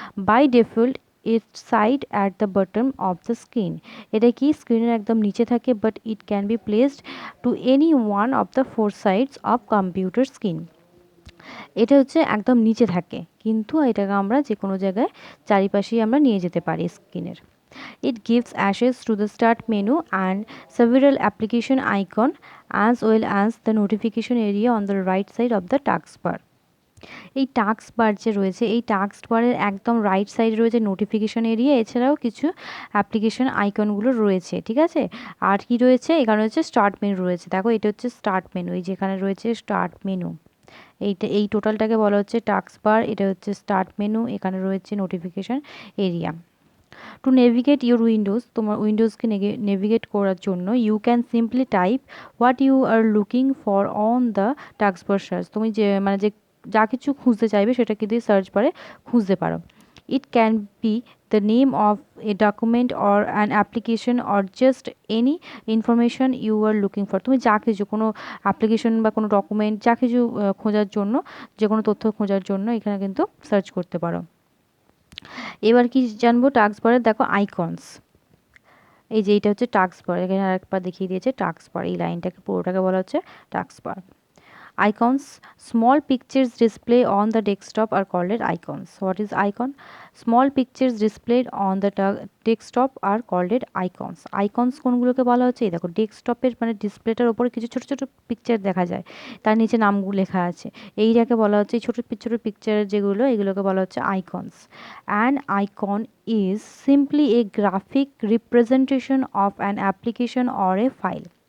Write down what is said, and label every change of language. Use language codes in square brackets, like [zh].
[en] by default it sits at the bottom of the screen, [bn] এটা কি স্ক্রিনের একদম নিচে থাকে, [en] But it can be placed to any one of the four sides of computer screen. [bn] এটা হচ্ছে একদম নিচে থাকে, কিন্তু এটাকে আমরা যে কোনো জায়গায় চারিপাশেই আমরা নিয়ে যেতে পারি স্ক্রিনের। [en] It gives access to the start menu and several application icon as well as the notification area on the right side of the taskbar. [bn] এই টাস্ক বার যে রয়েছে, এই টাস্ক বারের একদম রাইট সাইডে রয়েছে নোটিফিকেশন এরিয়া, এছাড়াও কিছু অ্যাপ্লিকেশন আইকনগুলো রয়েছে, ঠিক আছে। আর কি রয়েছে, এখানে হচ্ছে স্টার্ট মেনু রয়েছে। দেখো এটা হচ্ছে স্টার্ট মেনু, এই যেখানে রয়েছে স্টার্ট মেনু, এই টোটালটাকে বলা হচ্ছে টাস্ক বার, এটা হচ্ছে স্টার্ট মেনু, এখানে রয়েছে notification area. [en] to navigate your windows, [bn] তোমার উইন্ডোজকে নেভিগেট করার জন্য [en] You can simply type what you are looking for on the taskbar search. [bn] তুমি যে মানে যে যা কিছু খুঁজতে চাইবে সেটাকে দিয়ে সার্চ বারে খুঁজতে পারো। [en] It can be the name of a document or an application or just any information you are looking for. [bn] তুমি যা কিছু কোনো অ্যাপ্লিকেশন বা কোনো ডকুমেন্ট যা কিছু খোঁজার জন্য, যে কোনো তথ্য খোঁজার জন্য এখানে কিন্তু সার্চ করতে পারো। এবার কি জানবো টাস্ক বারের, দেখো আইকনস, এই যে এইটা হচ্ছে টাস্ক বার, এখানে আরেকবার দেখিয়ে দিয়েছে টাস্ক বার, এই লাইনটাকে পুরোটাকে বলা হচ্ছে task bar. [en] Icons, small pictures displayed on the desktop are called icons. What is icon? Small pictures displayed on the desktop are called icons. [bn] Icons কোনগুলোকে বলা হচ্ছে, এই দেখো ডেস্কটপের মানে ডিসপ্লেটার ওপরে কিছু ছোট ছোট পিকচার দেখা যায়, তার নিচে নামগুলো লেখা আছে, এইটাকে বলা হচ্ছে, এই ছোট ছোট পিকচার যেগুলো, এগুলোকে বলা হচ্ছে icons. [en] An icon is simply a graphic representation of an application or a file.